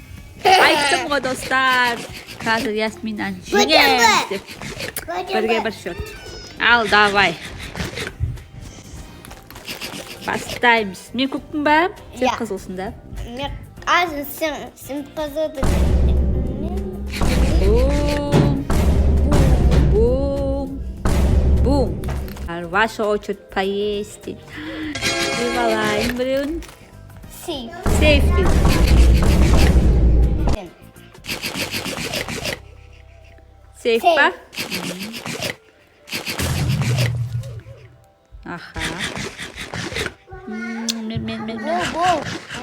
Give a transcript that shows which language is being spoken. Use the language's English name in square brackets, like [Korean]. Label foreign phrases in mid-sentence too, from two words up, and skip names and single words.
[Kazakh] Айттым ғой, достар. Қазір Ясминаны жеңеміз деп. Бірге бір шот. Ал, давай. Бастаймыз. Мен көкпін ба? Сен қызылсың да? Мен азын сен қызылды. Бум. Бум. [Russian] Бум. Ваша очередь поесть. [Kazakh] Деп алайын біреуін. Сейф. Сейф дейді. Сейф па? Аха. Бұл. Уақыт бітті.